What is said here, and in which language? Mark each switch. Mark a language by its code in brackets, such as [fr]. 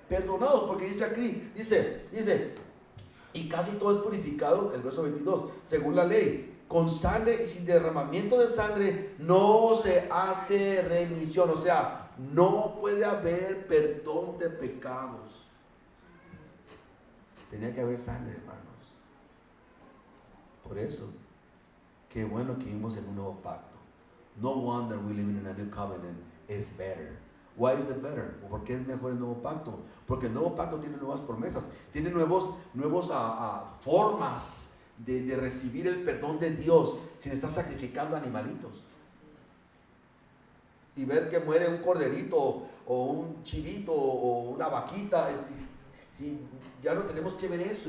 [es] Perdonados, porque dice aquí, dice, y casi todo es purificado, el verso 22, según la ley, con sangre, y sin derramamiento de sangre no se hace remisión. O sea, no puede haber perdón de pecados. Tenía que haber sangre, hermanos. Por eso, qué bueno que vivimos en un nuevo pacto. [en] No wonder we living in a new covenant is better. Why is it better? [es] ¿Por qué es mejor el nuevo pacto? Porque el nuevo pacto tiene nuevas promesas, tiene nuevos formas de recibir el perdón de Dios sin estar sacrificando animalitos. Y ver que muere un corderito o un chivito o una vaquita, si ya no tenemos que ver eso.